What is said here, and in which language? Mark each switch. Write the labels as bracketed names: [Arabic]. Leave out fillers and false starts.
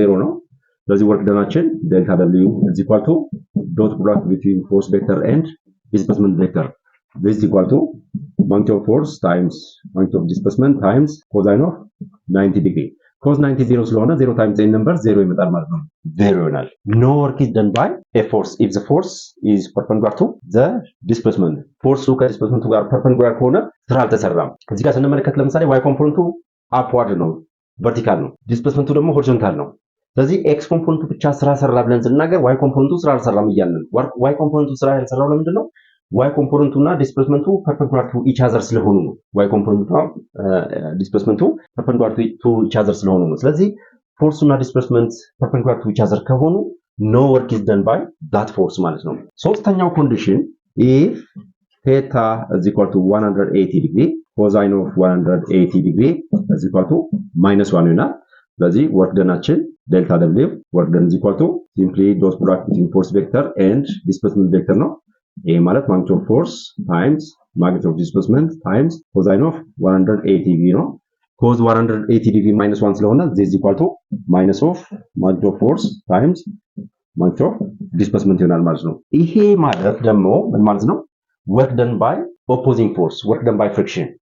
[Amharic] 0 ነው። ስለዚህ [English] work doneአችን delta W is equal to dot product between force vector and displacement vector. This is equal to magnitude of force times magnitude of displacement times cosine of 90 degree. cos 90 0 ስለሆነ 0 times n number 0 [Amharic] ይመጣል ማለት ነው። 0 ይሆናል። [English] No work is done by a force if the force is perpendicular to the displacement. [Amharic] ፎርሱ ከዲስፕሌስመንቱ ጋር perpendicular ከሆነ ስራ አልተሰራም። እዚህ ጋር ስንመለከት ለምሳሌ y ኮምፖነንቱ upward ነው፣ vertical ነው። ዲስፕሌስመንቱ ደግሞ horizontal ነው። ስለዚህ x ኮምፖነንቱ ብቻ ስራ ሰራ ብለን ስናገር y ኮምፖነንቱ ስራ አልሰራም እያልን ነው። y ኮምፖነንቱ ስራ ያልሰራው ለምንድን ነው? y ኮምፖነንቱ እና ዲስፕሌስመንቱ perpendicular to each other ስለሆኑ ነው። y ኮምፖነንቱ ዲስፕሌስመንቱ perpendicular to each other ስለሆኑ ነው። ስለዚህ ፎርሱ እና ዲስፕሌስመንት perpendicular to each other ከሆኑ [English] no work is done by that force [Amharic] ማለት ነው። ሶስተኛው ኮንዲሽን if [English] theta is equal to 180 degree, cosine of 180 degree is equal to -1 ይሆናል። ስለዚህ work doneአችን delta W work done is equal to simply dot product between force vector and displacement vector [Amharic] ነው። ይሄ ማለት [English] magnitude of force times magnitude of displacement times cosine of 180 degree ነው cos 180 degree minus 1 ስለሆነ this is equal to minus of magnitude of force times magnitude of displacement [Amharic] ይሆናል ማለት ነው ይሄ ማለት ደግሞ ምን ማለት ነው [English] work done by opposing force work done by friction